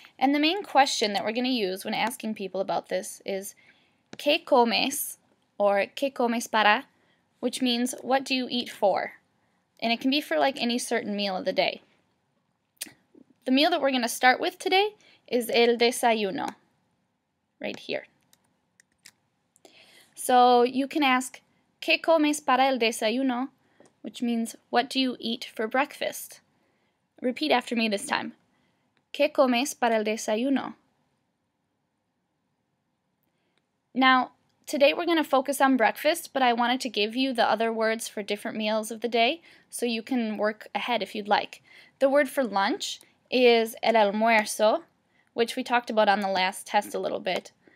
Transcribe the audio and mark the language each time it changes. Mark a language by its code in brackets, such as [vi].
[en] And the main question that we're going to use when asking people about this is [es] ¿Qué comes? [en] Or [es] ¿Qué comes para? [en] Which means what do you eat for? And it can be for like any certain meal of the day. The meal that we're going to start with today is el desayuno, right here. So you can ask [es] ¿Qué comes para el desayuno? [en] Which means what do you eat for breakfast? Repeat after me this time. [es] ¿Qué comes para el desayuno? [en] Now, today we're going to focus on breakfast, but I wanted to give you the other words for different meals of the day so you can work ahead if you'd like. The word for lunch is el almuerzo, which we talked about on the last test a little bit.